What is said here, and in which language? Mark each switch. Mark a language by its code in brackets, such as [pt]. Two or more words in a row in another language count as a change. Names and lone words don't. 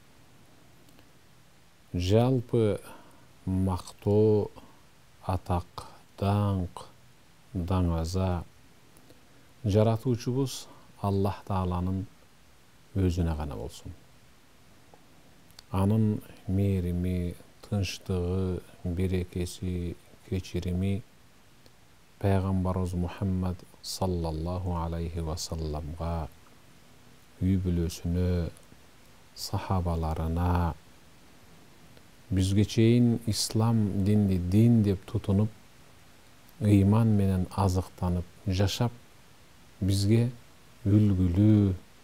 [ky] Жалпы мактоо, атак, даңк, даңаза жаратуучубуз Аллах Тааланын өзүнө гана болсун. Анын мээрими, тынчтыгы, берекеси, кечирими Пайгамбарыбыз Мухаммад [ar] صلى الله عليه وسلم, [ky] үй бүлөсүнө, сахабаларына, бизге чейин ислам динди дин деп тутунуп, ыйман менен азыктанып жашап, бизге үлгүлүү,